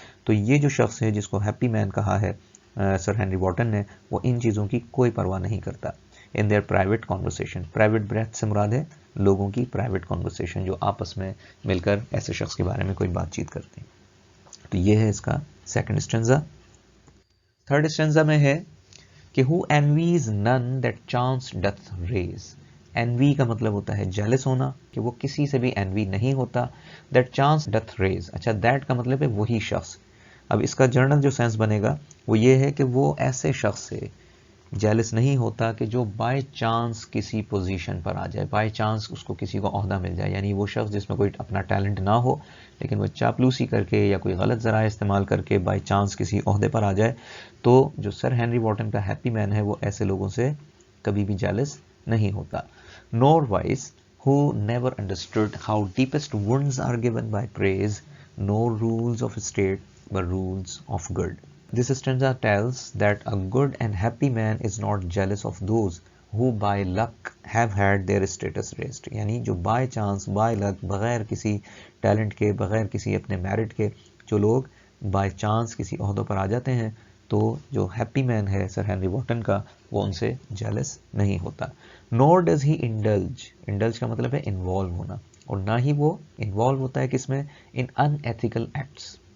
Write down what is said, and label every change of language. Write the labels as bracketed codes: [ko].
[ur] تو یہ جو شخص ہے جس کو ہیپی مین کہا ہے سر ہنری واٹن نے، وہ ان چیزوں کی کوئی پرواہ نہیں کرتا. In their private conversation, private breath سے مراد ہے لوگوں کی پرائیویٹ کانورسیشن، جو آپس میں مل کر ایسے شخص کے بارے میں کوئی بات چیت کرتے ہیں. تو یہ ہے اس کا سیکنڈ اسٹینزا. تھرڈ اسٹینزا میں ہے کہ [en] who envies none that chance doth raise. [ur] envy کا مطلب ہوتا ہے jealous ہونا، کہ وہ کسی سے بھی envy نہیں ہوتا. [en] that chance doth raise، [ur] اچھا that کا مطلب ہے وہی شخص. اب اس کا جرنل جو سینس بنے گا وہ یہ ہے کہ وہ ایسے شخص سے جیلس نہیں ہوتا کہ جو بائی چانس کسی پوزیشن پر آ جائے، بائی چانس اس کو کسی کو عہدہ مل جائے. یعنی وہ شخص جس میں کوئی اپنا ٹیلنٹ نہ ہو لیکن وہ چاپلوسی کر کے یا کوئی غلط ذرائع استعمال کر کے بائی چانس کسی عہدے پر آ جائے. تو جو سر ہنری واٹن کا ہیپی مین ہے وہ ایسے لوگوں سے کبھی بھی جیلس نہیں ہوتا. [en] nor wise who never understood how deepest wounds are given by praise, nor rules of state but rules of good. This stanza tells that a good and happy man is not jealous of those who by luck have had their status raised. [ur] یعنی جو by chance, by لک، بغیر کسی talent کے، بغیر کسی اپنے merit کے جو لوگ بائی چانس کسی عہدوں پر آ جاتے ہیں، تو جو ہیپی مین ہے سر ہنری واٹن کا، وہ ان سے جیلس نہیں ہوتا. [en] nor does he indulge، [ur] indulge کا مطلب ہے انوالو ہونا، اور نہ ہی وہ انوالو ہوتا ہے کس میں، [en] in unethical acts.